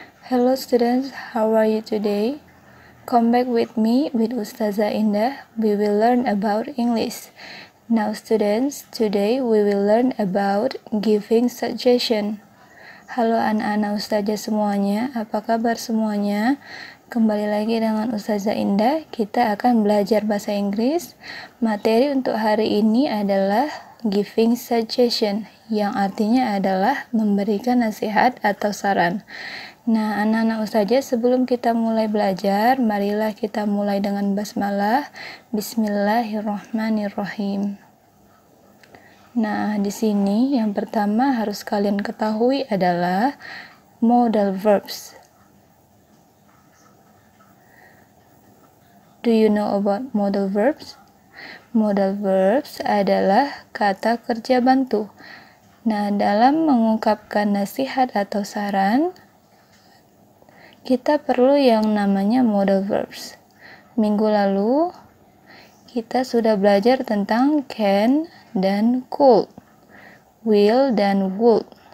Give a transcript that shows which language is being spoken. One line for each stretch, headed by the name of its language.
English: Hello students, how are you today? Come back with me with Ustazah Indah. We will learn about English. Now students, today we will learn about giving suggestion.
Indonesian: Halo anak-anak Ustazah semuanya, apa kabar semuanya? Kembali lagi dengan Ustazah Indah, kita akan belajar bahasa Inggris. Materi untuk hari ini adalah giving suggestion, yang artinya adalah memberikan nasihat atau saran. Nah, anak-anak Ustazah, sebelum kita mulai belajar, marilah kita mulai dengan basmalah. Bismillahirrahmanirrahim. Nah, di sini yang pertama harus kalian ketahui adalah modal verbs.
English: Do you know about modal verbs?
Indonesian: Modal verbs adalah kata kerja bantu. Nah, dalam mengungkapkan nasihat atau saran, kita perlu yang namanya modal verbs. Minggu lalu, kita sudah belajar tentang can dan could, will dan would.